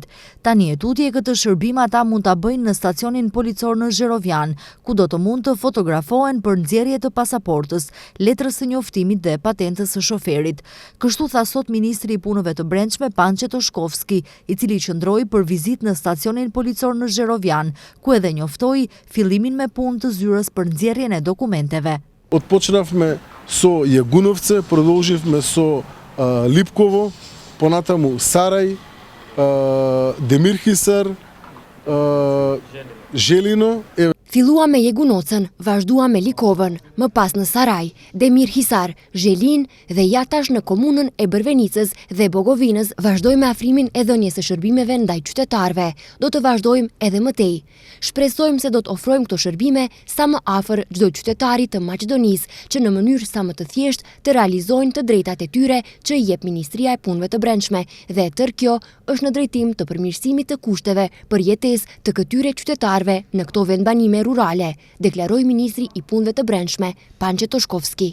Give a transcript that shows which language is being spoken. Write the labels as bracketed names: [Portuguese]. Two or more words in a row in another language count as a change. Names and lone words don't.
[Albanian] Tani e tutje këtë shërbim ata mund ta bëjnë në stacionin policor në Zherovian, ku do të mund të fotografohen për nxjerrje të pasaportës, letrës së njoftimit dhe patentës së shoferit. Kështu tha sot ministri i punëve të brendshme Pançe Toshkovski, i cili qëndroi për vizitë në stacionin policor në Zherovian, ku edhe njoftoi fillimin me punë të zyrës për nxjerrjen e dokumenteve. [Macedonian] Odpočnavме со Јегуновце, продолживме со Липково, понатаму Сарај, Демир Хисар, Zhelino. [Albanian] Fillua me Jegunocën, vazhdua me Likovën, më pas në Saraj, Demir Hisar, Zhelin dhe ja tash në komunën e Bërvenicës dhe Bogovinës vazhdojmë afrimin e dhënies së shërbimeve ndaj qytetarëve. Do të vazhdojmë edhe më tej. Shpresojmë se do të ofrojmë këto shërbime sa më afër çdo qytetari të Maqedonisë, që në mënyrë sa më të thjeshtë të realizojnë të drejtat e tyre që i jep Ministria e Punëve të Brendshme, dhe tërë kjo është në drejtim të përmirësimit të kushteve për jetesë të këtyre qytetarëve në këto vendbanime rurale, deklaroi ministri i punëve të brendshme Pançe Toshkovski.